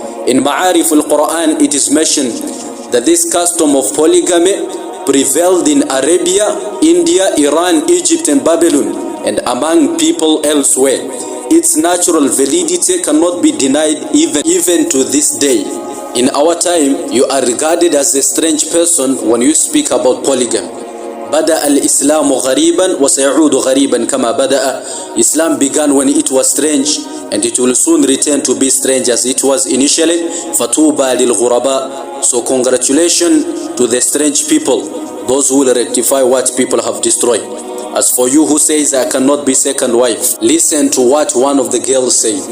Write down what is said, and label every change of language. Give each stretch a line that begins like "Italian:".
English: In Ma'arif al-Quran it is mentioned that this custom of polygamy prevailed in Arabia, India, Iran, Egypt and Babylon, and among people elsewhere. Its natural validity cannot be denied even to this day. In our time, you are regarded as a strange person when you speak about polygamy.
Arabic: بدأ الإسلام غريبا وسيعود غريبا كما بدأ.
English: Islam began when it was strange, and it will soon return to be strange as it was initially.
Arabic: فَتُوبَى لِلْغُرَبَاء.
English: So congratulations to the strange people, those who will rectify what people have destroyed. As for you who says I cannot be second wife, listen to what one of the girls said.